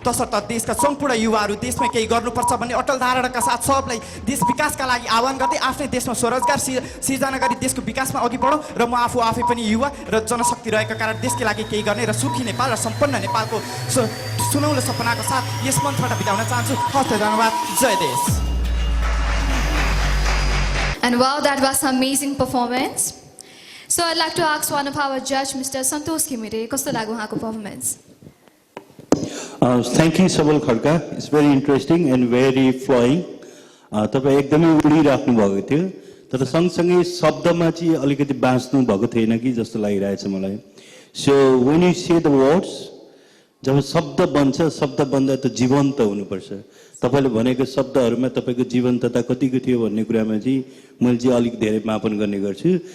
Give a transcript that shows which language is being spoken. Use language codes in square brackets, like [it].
[ne] तसर्थ देशका सम्पूर्ण युवाहरू देशमा केही गर्नुपर्छ भन्ने अटल धारणाका साथ सबलाई देश विकासका लागि आह्वान गर्दै आफ्नै देशमा स्वरोजगार सिर्जना गरी देशको विकासमा अघि बढौँ। र म आफै पनि युवा र जनशक्ति रहेको कारण देशकै लागि केही गर्ने र सुखी नेपाल र सम्पन्न नेपालको सुनौलो सपनाको साथ यस मञ्चबाट बिताउन चाहन्छु। हस्त धन्यवाद। जय देश। [en] And wow, that was an amazing performance. So I'd like to ask one of our judge, Mr. [ne] Santosh Khimire, कस्तो लाग्यो उहाँको performance? [en] Thank you, Sabal Khadka. It's very interesting and very flowing. [ne] तपाईँ एकदमै उडिराख्नु भएको थियो तर सँगसँगै शब्दमा चाहिँ अलिकति बाँच्नु भएको थिएन कि जस्तो लागिरहेछ मलाई। [en] So when you say the words, [ne] जब शब्द बन्छ शब्द बन्दा त जीवन्त हुनुपर्छ। तपाईले भनेको शब्दहरुमा तपाईको जीवन्तता कतिको थियो भन्ने कुरामा चाहिँ मैले चाहिँ अलिक धेरै मापन गर्ने गर्छु।